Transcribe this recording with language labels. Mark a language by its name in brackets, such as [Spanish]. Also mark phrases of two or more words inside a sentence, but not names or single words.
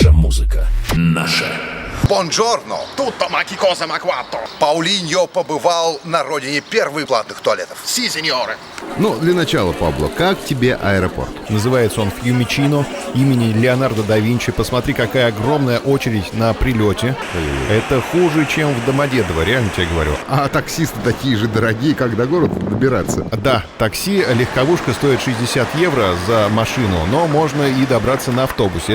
[Russian] музыка наша. [Italian] Бонджорно! Tutto, ma che cosa ma quanto? [Russian] Паулиньо побывал на родине первых платных туалетов. [Italian] Sì, signore. [Russian] Ну, для начала, Пабло, как тебе аэропорт? Называется он Фьюмичино, имени Леонардо да Винчи. Посмотри, какая огромная очередь на прилете. Это хуже, чем в Домодедово, реально тебе говорю. А таксисты такие же дорогие, как до города добираться? Да, такси, легковушка стоит 60 евро за машину, но можно и добраться на автобусе.